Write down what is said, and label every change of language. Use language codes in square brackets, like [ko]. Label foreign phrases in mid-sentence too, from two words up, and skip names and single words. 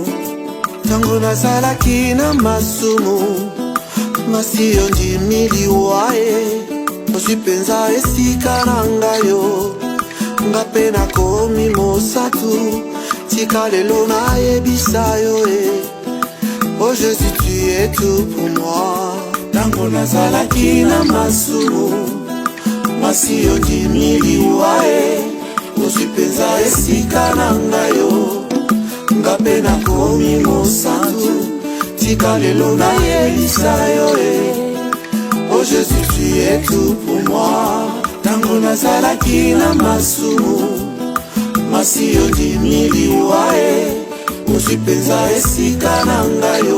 [ln] Tango nazalaki na masumu masi yo ndimiliwa osi penza esika na ngayo. Nga pe nakomi mosatu tika lelo na yebisa yo Oh Jésus, [fr] tu es tout pour moi. [ln] Tango nazalaki na masumu masi yo ndimiliwa osi penza esika na ngayo. Nga pe nakomi mosatu tika lelo na yebisa yo Oh Jésus, [fr] tu es tout pour moi. [ln] Tango nazalaki na masumu masi yo ndimiliwa osi penza esika na ngayo.